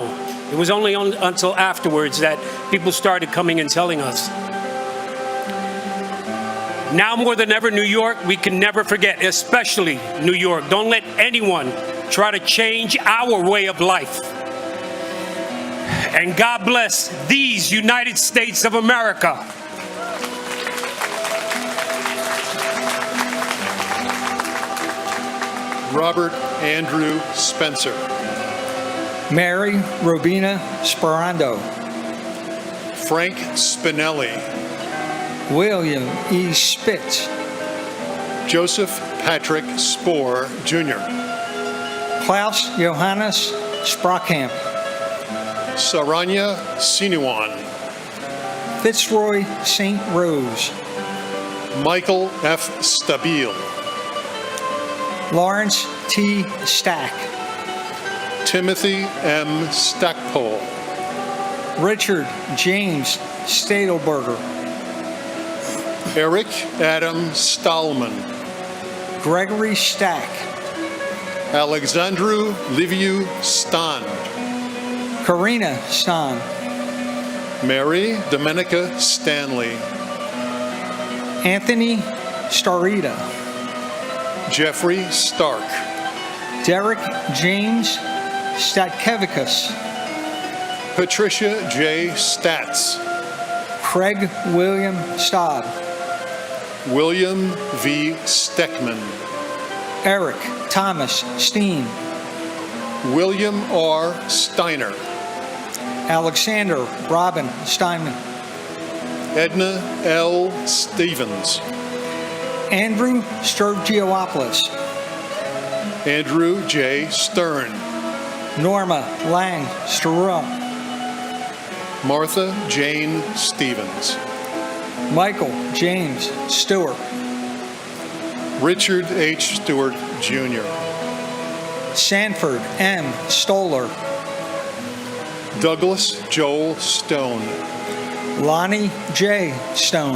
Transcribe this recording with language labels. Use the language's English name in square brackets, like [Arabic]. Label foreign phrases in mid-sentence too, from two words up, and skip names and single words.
[English] It was only until afterwards that people started coming and telling us. Now more than ever, New York, we can never forget, especially New York. Don't let anyone try to change our way of life. And God bless these United States of America. Robert Andrew Spencer. Mary Robina Sperando. Frank Spinelli. William E. Spitz. Joseph Patrick Spohr, Jr. Klaus Johannes Sprockamp. Saranya Sinuan. Fitzroy St. Rose. Michael F. Stabile. Lawrence T. Stack. Timothy M. Stackpole. Richard James Stadelberger. Eric Adam Stallman. Gregory Stack. Alexandru Liviu Stan. Karina Stan. Mary Domenica Stanley. Anthony Starita. Jeffrey Stark. Derek James Statkevicius. Patricia J. Statz. Craig William Stodd. William V. Steckman. Eric Thomas Steen. William R. Steiner. Alexander Robin Steinman. Edna L. Stevens. Andrew Sturgiopoulos. Andrew J. Stern. Norma Lang Sturrow. Martha Jane Stevens. Michael James Stewart. Richard H. Stewart, Jr. Sanford M. Stoller. Douglas Joel Stone. Lonnie J. Stone.